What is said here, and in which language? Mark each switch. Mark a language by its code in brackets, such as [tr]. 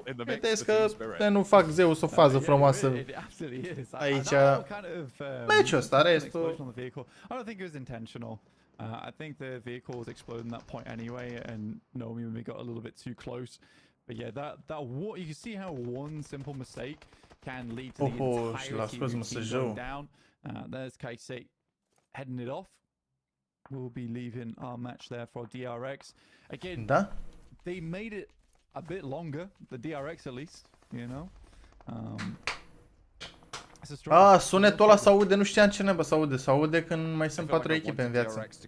[ro] Vedeți că nu fac Zeus o fază frumoasă aici. Meciul ăsta, restul. [en] I don't think it was intentional. I think the vehicle was exploding at that point anyway, and Nomi maybe got a little bit too close. But yeah, you can see how one simple mistake can lead to the entirety of the team going down. There's Kaisei heading it off. We'll be leaving our match there for DRX. Again, they made it a bit longer, the DRX at least, you know. [ro] Sunetul ăla s-aude, nu știam ce neba s-aude. S-aude când mai sunt 4 echipe în viață.